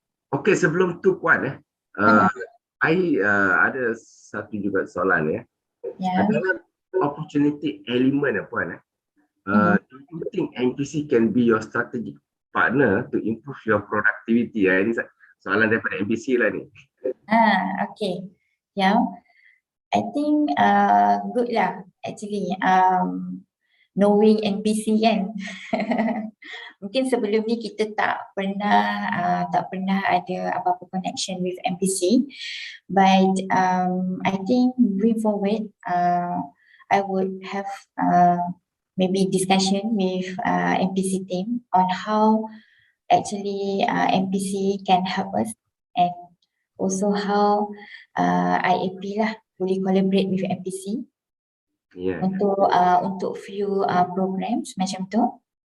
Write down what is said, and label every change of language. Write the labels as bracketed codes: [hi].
[ms] Okay, sebelum tu Puan ada satu juga soalan ya. Adalah opportunity element Puan [en] Do you think NPC can be your strategic partner to improve your productivity? [ms] Ini soalan daripada NPC lah ni. Okay. Yeah. [en] I think good lah actually knowing NPC kan. [ms] Mungkin sebelum ni kita tak pernah ada apa-apa [en] connection with NPC, but I think moving forward I would have maybe discussion with NPC team on how actually NPC can help us, and also how IAP [ms] lah boleh [en] collaborate with NPC [ms] untuk [en] few programs [ms] macam tu.